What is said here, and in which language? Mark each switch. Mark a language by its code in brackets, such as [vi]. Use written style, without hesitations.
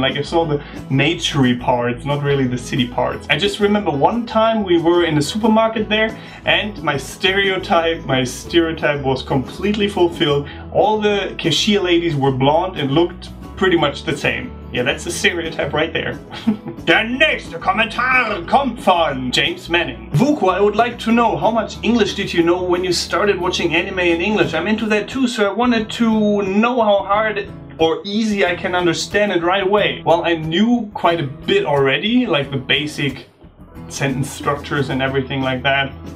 [en] Like, I saw the naturey parts, not really the city parts. I just remember one time we were in a supermarket there, and my stereotype was completely fulfilled. All the cashier ladies were blonde and looked pretty much the same. Yeah, that's a stereotype right there. [de] Der nächste Kommentar kommt von James Manning. [en] Vuko, I would like to know, how much English did you know when you started watching anime in English? I'm into that too, so I wanted to know how hard or easy I can understand it right away. Well, I knew quite a bit already, like the basic sentence structures and everything like that.